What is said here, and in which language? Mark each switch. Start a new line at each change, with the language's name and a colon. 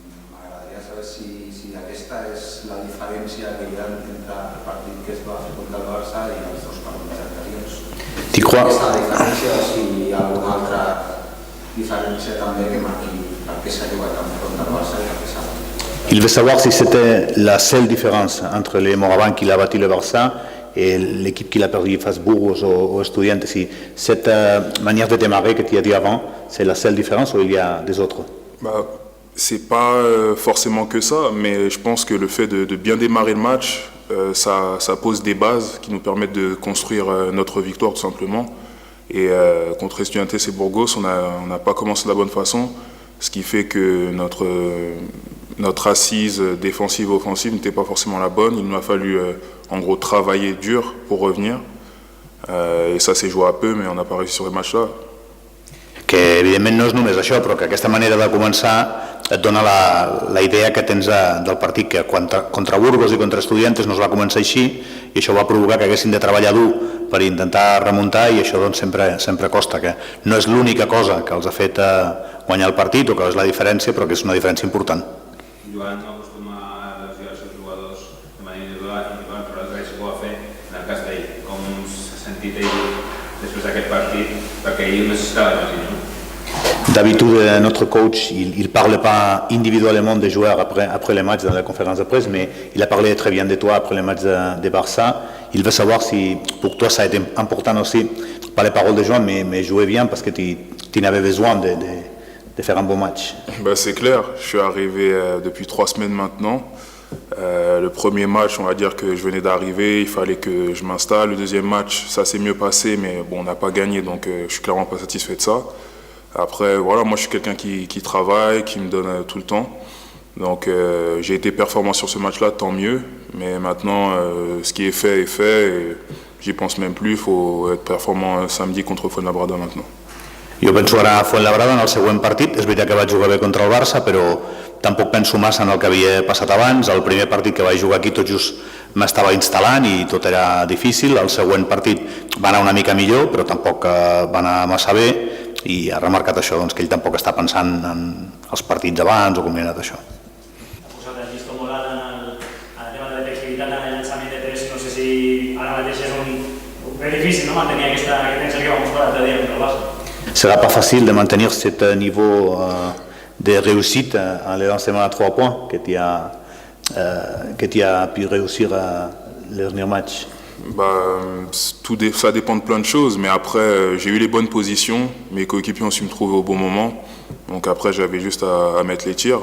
Catalan: M'agradaria saber si aquesta és la diferència que hi ha entre el partit que es va fer contra el Barça i els 2 partits anteriors. Aquesta diferència, si hi ha alguna altra diferència també que marqui per què s'ha jugat contra el Barça i per què s'ha batut.
French: Il veut savoir si c'était la seule différence entre les Moravans qui l'a battu le Barça et l'équipe qui l'a perdu face Burgos ou Estudiantes. Si cette manière de démarrer que tu as dit avant, c'est la seule différence ou il y a des autres? C'est pas forcément que ça, mais je pense que le fait de bien démarrer le match, ça pose des bases qui nous permettent de construire notre victoire tout simplement. Et contre Estudiantes et Burgos, on n'a pas commencé de la bonne façon, ce qui fait que notre assise défensive offensive n'était pas forcément la bonne. Il nous a fallu en gros travailler dur pour revenir. Et ça s'est joué à peu, mais on n'a pas réussi sur les matchs-là.
Catalan: Que evidentment no és només això, però que aquesta manera de començar et dona la idea que tens del partit, que contra Burgos i contra Estudiantes no es va començar així i això va provocar que haguessin de treballar dur per intentar remuntar i això doncs, sempre costa, que no és l'única cosa que els ha fet guanyar el partit o que és la diferència, però que és una diferència important. Joan no acostuma a elogiar els seus jugadors de manera individual, però el que sí que ho va fer en el cas d'ell. Com s'ha sentit ell després d'aquest partit? Perquè ell necessitava, imagino.
French: D'habitude, notre coach, il ne parle pas individuellement des joueurs après les matchs dans la conférence de presse, mais il a parlé très bien de toi après les matchs de Barça. Il veut savoir si pour toi ça a été important aussi, pas les paroles de Joan, mais jouer bien parce que tu n'avais besoin de faire un bon match. C'est clair, je suis arrivé depuis 3 semaines maintenant. Le premier match, on va dire que je venais d'arriver, il fallait que je m'installe. Le deuxième match, ça s'est mieux passé, mais bon, on n'a pas gagné, donc je suis clairement pas satisfait de ça. Après, voilà, moi je suis quelqu'un qui travaille, qui me donne tout le temps. Donc j'ai été performant sur ce match-là, tant mieux. Mais maintenant, ce qui est fait, et j'y pense même plus. Il faut être performant samedi contre Fuenlabrada maintenant.
Catalan: Jo penso ara a Fuenlabrada en el següent partit. És veritat que vaig jugar bé contra el Barça, però tampoc penso massa en el que havia passat abans. El primer partit que vaig jugar aquí tot just m'estava instal·lant i tot era difícil. El següent partit va anar una mica millor, però tampoc va anar massa bé i ha remarcat això, doncs, que ell tampoc està pensant en els partits abans o com li ha anat això. Vosaltres vist molt alt en el tema de flexibilitat en el llançament de 3, no sé si ara mateix és ben difícil mantenir aquest encert que va mostrar l'altre dia contra el Barça.
French: Sera pas facile de maintenir ce niveau de réussite en le lancement à 3 points que tu as pu réussir le dernier match. Ça dépend de plein de choses, mais après j'ai eu les bonnes positions, mes coéquipiers ont su me trouver au bon moment, donc après j'avais juste à mettre les tirs.